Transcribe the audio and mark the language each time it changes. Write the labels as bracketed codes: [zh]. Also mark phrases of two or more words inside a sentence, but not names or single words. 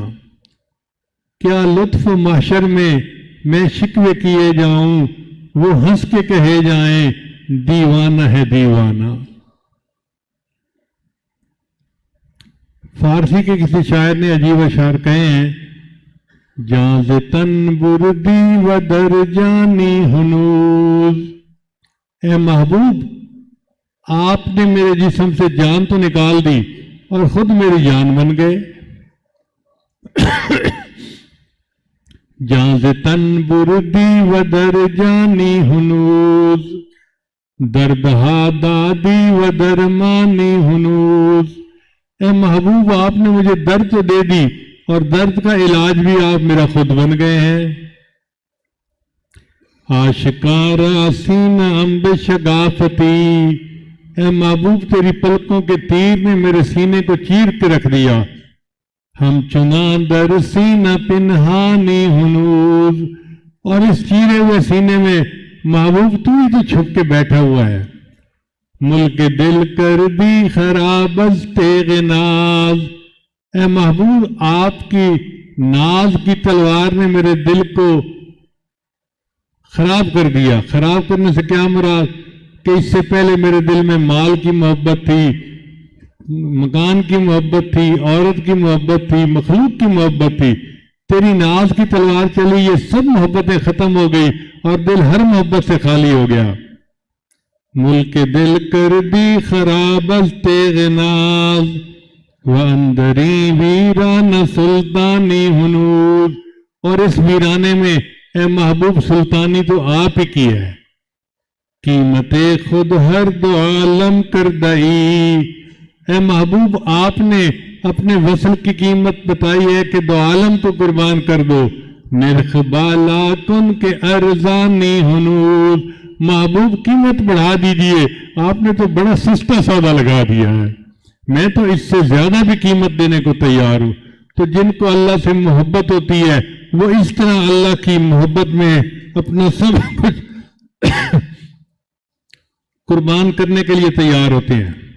[ur] کیا لطف محشر میں شکوے کیے جاؤں، وہ ہنس کے کہے جائیں دیوانہ ہے دیوانہ. فارسی کے کسی شاعر نے عجیب اشعار کہے ہیں، [fa] جاں ز تن بردی و در جانی ہنوز. [ur] اے محبوب، آپ نے میرے جسم سے جان تو نکال دی اور خود میری جان بن گئے. [fa] جاں ز تن بردی و در جانی ہنوز، دردہا دادی و درمانی ہنوز. [ur] اے محبوب، آپ نے مجھے درد تو دے دی اور درد کا علاج بھی آپ میرا خود بن گئے ہیں. [fa] آشکارا سینہ امب شگافتی. [ur] اے محبوب، تیری پلکوں کے تیر نے میرے سینے کو چیر کے رکھ دیا. [fa] ہم چنان در سینہ پنہانی ہنوز. [ur] اور اس چیرے ہوئے سینے میں محبوب تو ہی تو چھپ کے بیٹھا ہوا ہے. [fa] ملک دل کر دی خراب از تیغ ناز. [ur] اے محبوب، آپ کی ناز کی تلوار نے میرے دل کو خراب کر دیا. خراب کرنے سے کیا مراد کہ اس سے پہلے میرے دل میں مال کی محبت تھی، مکان کی محبت تھی، عورت کی محبت تھی، مخلوق کی محبت تھی. تیری ناز کی تلوار چلی، یہ سب محبتیں ختم ہو گئی اور دل ہر محبت سے خالی ہو گیا. [fa] ملک دل کر دی خراب از تیغ ناز، واندری ویران سلطانی ہنوز. [ur] اور اس ویرانے میں اے محبوب سلطانی تو آپ ہی کی ہے. [fa] قیمت خود ہر دو عالم کر دئی. [ur] اے محبوب، آپ نے اپنے وصل کی قیمت بتائی ہے کہ دو عالم کو قربان کر دو. [fa] نرخ بالا کن کے ارزانی ہنوز. [ur] محبوب، قیمت بڑھا دیجئے، آپ نے تو بڑا سستا سودا لگا دیا ہے. میں تو اس سے زیادہ بھی قیمت دینے کو تیار ہوں. تو جن کو اللہ سے محبت ہوتی ہے وہ اس طرح اللہ کی محبت میں اپنا سب کچھ قربان کرنے کے لیے تیار ہوتے ہیں.